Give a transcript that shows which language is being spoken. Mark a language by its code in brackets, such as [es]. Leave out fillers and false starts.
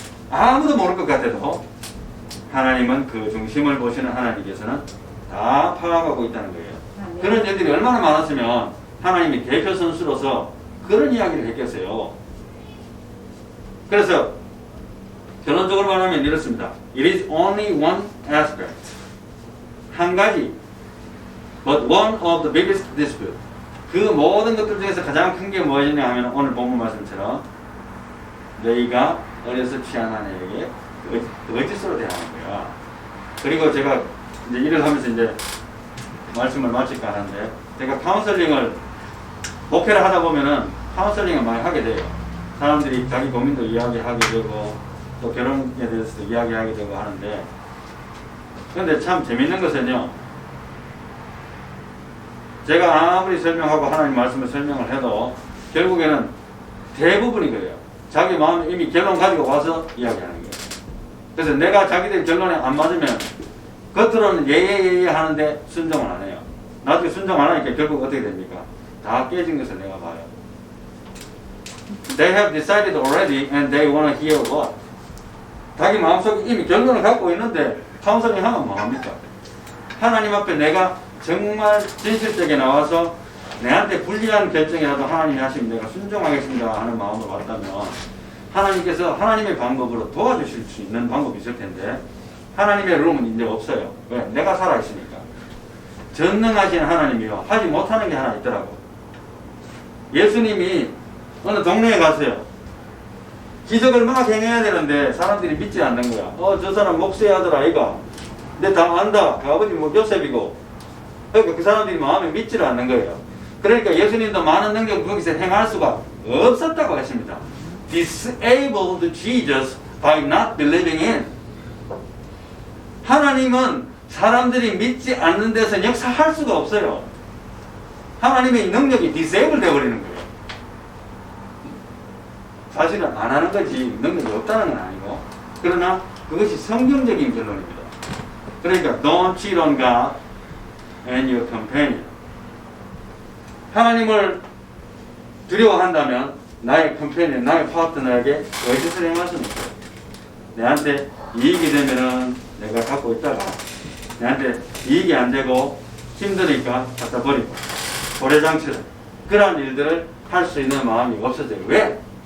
[ko] 아무도 모를 것 같아도 하나님은 그 중심을 보시는 하나님께서는 다 파악하고 있다는 거예요. 그런 일들이 얼마나 많았으면 하나님이 대표 선수로서 그런 이야기를 했겠어요. 그래서 결론적으로 말하면 이렇습니다. [en] It is only one aspect. [ko] 한 가지. [en] But one of the biggest dispute. [ko] 그 모든 것들 중에서 가장 큰 게 무엇이냐 하면 오늘 본문 말씀처럼 너희가 어려서 취한 아내에게 거짓으로 대하는 거야. 그리고 제가 이제 일을 하면서 이제 말씀을 마칠까 하는데 제가 카운슬링을 목회를 하다 보면은 카운슬링을 많이 하게 돼요. 사람들이 자기 고민도 이야기하게 되고 또 결혼에 대해서도 이야기하게 되고 하는데 그런데 참 재밌는 것은요. 제가 아무리 설명하고 하나님 말씀을 설명을 해도 결국에는 대부분이 그래요. 자기 마음에 이미 결론 가지고 와서 이야기하는 거예요. 그래서 내가 자기들 결론에 안 맞으면 겉으로는 예예예예 하는데 순종을 안 해요. 나중에 순종 안 하니까 결국 어떻게 됩니까? 다 깨진 것을 내가 봐요. [en] They have decided already and they want to hear what? [ko] 자기 마음속에 이미 결론을 갖고 있는데 카운슬링 하면 뭐합니까? 하나님 앞에 내가 정말 진실되게 나와서 내한테 불리한 결정이라도 하나님이 하시면 내가 순종하겠습니다 하는 마음으로 왔다면 하나님께서 하나님의 방법으로 도와주실 수 있는 방법이 있을 텐데 하나님의 룸은 이제 없어요. 왜? 내가 살아있으니까. 전능하신 하나님이요. 하지 못하는 게 하나 있더라고. 예수님이 어느 동네에 갔어요. 기적을 막 행해야 되는데 사람들이 믿지 않는 거야. 저 사람 목수의 아들 아이가. 근데 다 안다. 그 아버지 뭐 요셉이고. 그러니까 그 사람들이 마음에 믿지를 않는 거예요. 그러니까 예수님도 많은 능력을 거기서 행할 수가 없었다고 했습니다. [en] Disabled Jesus by not believing in. [ko] 하나님은 사람들이 믿지 않는 데서 역사할 수가 없어요. 하나님의 능력이 디세이블 되어버리는 거예요. 사실은 안 하는 거지 능력이 없다는 건 아니고 그러나 그것이 성경적인 결론입니다. 그러니까 [en] Don't cheat on God and your companion. [ko] 하나님을 두려워한다면 나의 컴패니언, 나의 파트너에게 거짓을 행할 수는 없어요. 내한테 이익이 되면은 내가 갖고 있다가 내한테 이익이 안 되고 힘드니까 갖다 버리고 고래장치를 그러한 일들을 할 수 있는 마음이 없어져요. 왜?